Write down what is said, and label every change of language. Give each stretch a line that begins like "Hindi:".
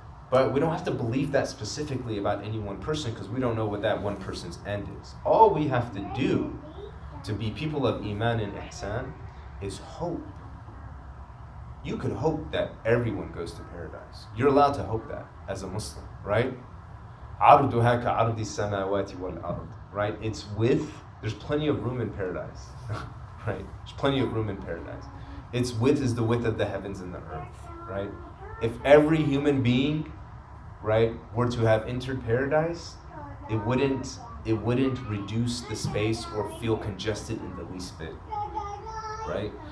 English: But we don't have to believe that specifically about any one person because we don't know what that one person's end is. All we have to do to be people of Iman and Ihsan is hope. You could hope that everyone goes to paradise. You're allowed to hope that as a Muslim, right?
Arabic: عَرْضُهَا كَعَرْضِ السَّمَاوَاتِ وَالْأَرْضِ, right?
English: There's plenty of room in paradise, right? There's plenty of room in paradise. Its width is the width of the heavens and the earth, right? If every human being, right, were to have entered paradise, it wouldn't reduce the space or feel congested in the least bit, right?